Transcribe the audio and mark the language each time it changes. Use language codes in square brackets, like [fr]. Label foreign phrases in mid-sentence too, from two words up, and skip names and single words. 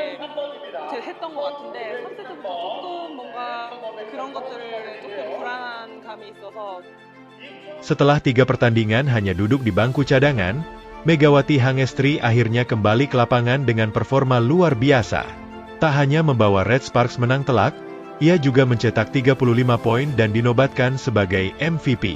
[ko] 했던 것 같은데 3세트부터 조금 뭔가 그런 것들을 조금 불안한 감이 있어서. [id] Setelah 3 pertandingan hanya duduk di bangku cadangan, Megawati Hangestri akhirnya kembali ke lapangan dengan performa luar biasa. Tak hanya membawa Red Sparks menang telak, ia juga mencetak 35 poin dan dinobatkan sebagai MVP.